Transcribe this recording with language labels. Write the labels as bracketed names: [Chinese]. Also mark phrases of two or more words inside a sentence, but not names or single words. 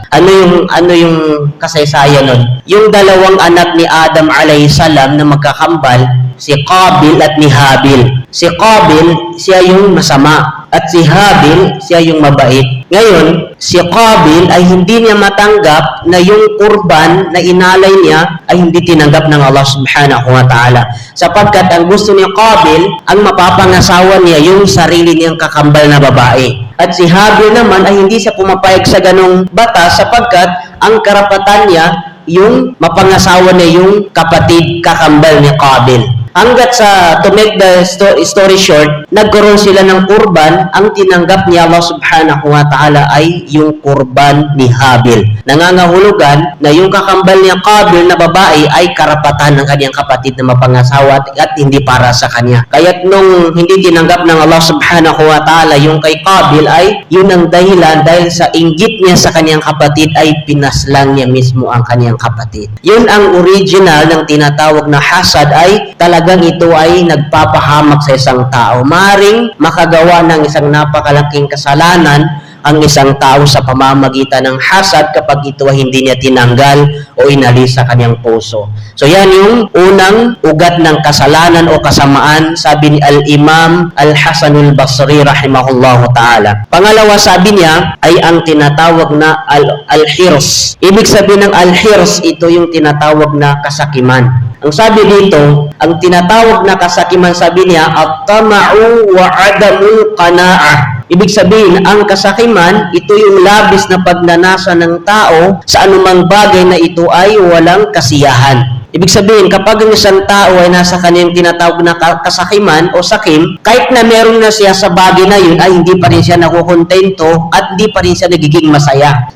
[Filipino] Ano yung kasaysayan nun? Yung dalawang anak ni Adam [Arabic] عليه السلام [Filipino] na magkakambal, si Qabil at ni Habil. Si Qabil, siya yung masama. At si Habil, siya yung mabait. Ngayon, si Qabil ay hindi niya matanggap na yung kurban na inalay niya ay hindi tinanggap ng Allah [Arabic] سبحانه وتعالى. [Filipino] Sapagkat ang gusto ni Qabil, ang mapapangasawa niya yung sarili niyang kakambal na babae. At si Habil naman ay hindi siya pumapayag sa ganong batas sapagkat ang karapatan niya yung mapangasawa niya yung kapatid kakambal ni Qabil. Hanggat sa, [English] to make the story short, [Filipino] nagkaroon sila ng kurban, ang tinanggap ni Allah [Arabic] سبحانه وتعالى [Filipino] ay yung kurban ni Habil. Nangangahulugan na yung kakambal niya Qabil na babae ay karapatan ng kanyang kapatid na mapangasawa at hindi para sa kanya. Kaya't nung hindi tinanggap ng Allah [Arabic] سبحانه وتعالى [Filipino] yung kay Qabil ay yun ang dahilan dahil sa inggit niya sa kanyang kapatid ay pinaslang niya mismo ang kanyang kapatid. Yun ang original ng tinatawag na hasad ay talagang ito ay nagpapahamak sa isang tao. Maring makagawa ng isang napakalaking kasalanan ang isang tao sa pamamagitan ng hasad kapag ito ay hindi niya tinanggal o inalis sa kanyang puso. So yan yung unang ugat ng kasalanan o kasamaan, sabi ni al-Imam al-Hasan al-Basri [Arabic] رحمه الله تعالى. [Filipino] Pangalawa, sabi niya ay ang tinatawag na al-hirs. Ibig sabihin ng al-hirs, ito yung tinatawag na kasakiman. Ang sabi dito, ang tinatawag na kasakiman, sabi niya, [Arabic] الطمع وعدم القناعة. [Filipino] Ibig sabihin, ang kasakiman, ito yung labis na pagnanasa ng tao sa anumang bagay na ito ay walang kasiyahan. Ibig sabihin, kapag ang isang tao ay nasa kanyang tinatawag na kasakiman o sakim, kahit na meron na siya sa bagay na yun, ay hindi pa rin siya nakukontento at hindi pa rin siya nagiging masaya.